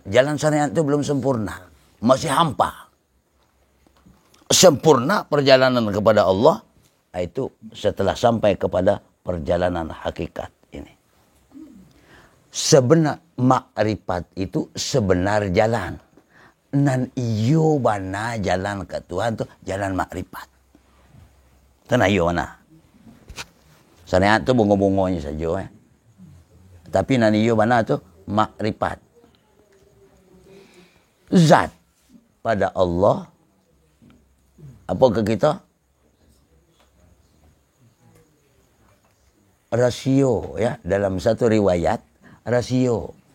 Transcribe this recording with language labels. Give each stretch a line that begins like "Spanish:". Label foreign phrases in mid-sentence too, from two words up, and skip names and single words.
Indonesian: Jalan syariat itu belum sempurna. Masih hampa. Sempurna perjalanan kepada Allah itu setelah sampai kepada perjalanan hakikat ini. Sebenar makrifat itu sebenar jalan.
Minangkabau: Nan iyo bana jalan ke Tuhan tu jalan makrifat. Tan iyo mana? Syariat tu bungo-bungonya saja Tapi nan iyo bana tu makrifat.
Indonesian: Zat pada Allah apa ke kita? Rasio ya, dalam satu riwayat rasio.